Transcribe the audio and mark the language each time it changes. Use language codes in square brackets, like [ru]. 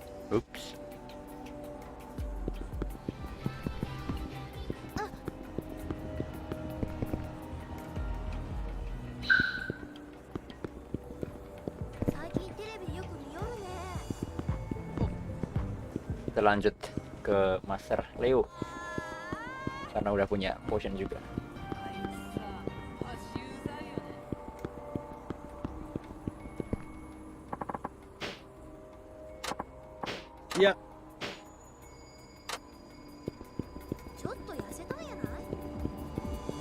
[en] Oops. [ja] 最近テレビよく見よるね。 [id] Kita lanjut ke master Leo karena udah punya potion juga. [ja] あいつさ、マジうざいよね。いや、ちょっと痩せたんやない？